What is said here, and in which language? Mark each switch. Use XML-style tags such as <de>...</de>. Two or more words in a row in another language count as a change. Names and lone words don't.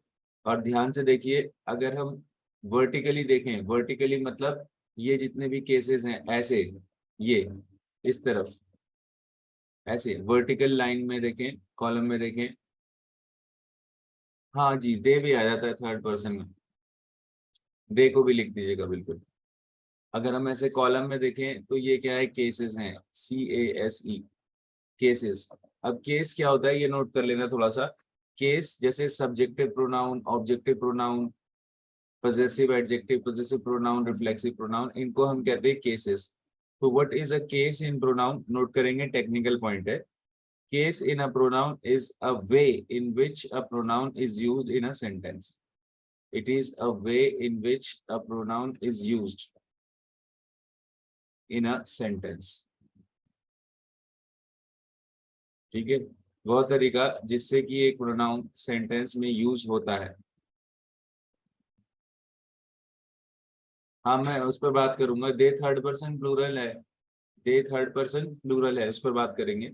<hi>और ध्यान से देखिए, अगर हम वर्टिकली देखें, वर्टिकली मतलब ये जितने भी केसेस हैं ऐसे, ये इस तरफ, ऐसे</hi> <en>vertical line</en> <hi>में देखें, कॉलम में देखें, हाँ जी दे भी आ जाता है</hi> <en>third person</en> <hi>में, दे को भी लिख दीजिएगा बिल्कुल। अगर हम ऐसे कॉलम में देखें तो ये क्या है, केसेस हैं, CASE, केसेस। अब केस क्या होता है ये नोट कर लेना थोड़ा सा। केस जैसे</hi> <en>subjective pronoun, objective pronoun, possessive adjective, possessive pronoun, reflexive pronoun,</en> <hi>इनको हम कहते हैं केसेस।</hi> <en>तो what is a case in pronoun, नोट करेंगे, technical point है। case in a pronoun is a way in which a pronoun is used in a sentence. it is a way in which a pronoun is used in a sentence.</en> <hi>ठीक है, वह तरीका जिससे कि एक प्रोनाउन सेंटेंस में यूज होता है। हाँ मैं उस पर बात करूंगा,</hi> <en>they third person plural</en> <hi>है,</hi> <en>they third person plural</en> <hi>है, उस पर बात करेंगे।</hi>